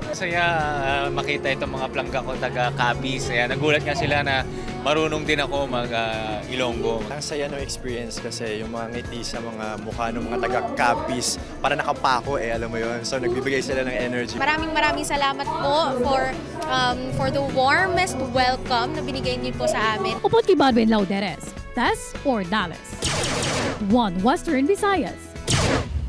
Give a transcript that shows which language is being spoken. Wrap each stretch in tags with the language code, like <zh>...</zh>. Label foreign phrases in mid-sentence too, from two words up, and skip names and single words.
<tl>Masaya makita itong mga plangga ko taga Capiz. Nagulat nga sila na marunong din ako mag-Ilonggo. Ang saya ng experience kasi yung mga ngiti sa mga mukha ng mga taga Capiz para nakapako alam mo yun. So nagbibigay sila ng energy. Maraming salamat po</tl> <en>for the warmest welcome</en> <tl>na binigay niyo po sa amin.</tl> <hil>Upod kay Badwin Lauderes, Test Ordales. One Western Visayas.</hil>